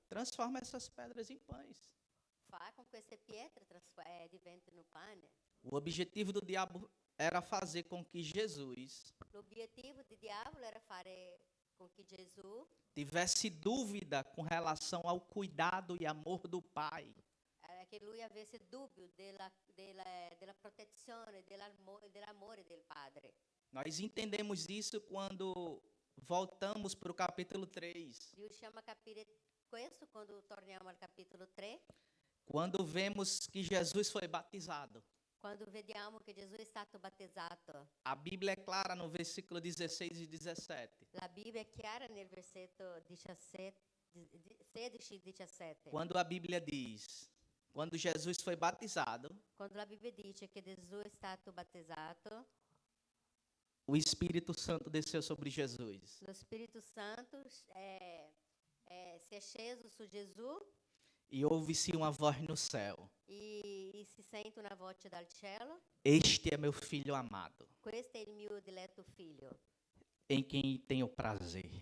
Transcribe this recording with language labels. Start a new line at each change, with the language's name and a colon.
Portuguese: transforma essas pedras em pães.
Italian: fa con queste pietre diventino pane.
Portuguese: O objetivo do diabo era fazer com que Jesus
Italian: L'obiettivo di diavolo era fare con che Gesù
Portuguese: tivesse dúvida com relação ao cuidado e amor do Pai.
Italian: che lui avesse dubbio della protezione, dell'amore del Padre.
Portuguese: Nós entendemos isso quando voltamos para o capítulo 3,
Italian: Riusciamo a capire questo quando torniamo al capitolo 3,
Portuguese: quando vemos que Jesus foi batizado.
Italian: quando vediamo che Gesù è stato battezzato.
Portuguese: A Bíblia é clara no versículo 16 e 17.
Italian: La Bibbia è chiara nel versetto 16 e 17.
Portuguese: Quando a Bíblia diz, quando Jesus foi batizado,
Italian: Quando la Bibbia dice che Gesù è stato battezzato,
Portuguese: o Espírito Santo desceu sobre Jesus.
Italian: lo Spirito Santo si è sceso su Gesù
Portuguese: E ouve-se uma voz no céu:
Italian: e si sente una voce dal cielo:
Portuguese: Este é meu filho amado,
Italian: questo è il mio diletto figlio,
Portuguese: em quem tenho prazer.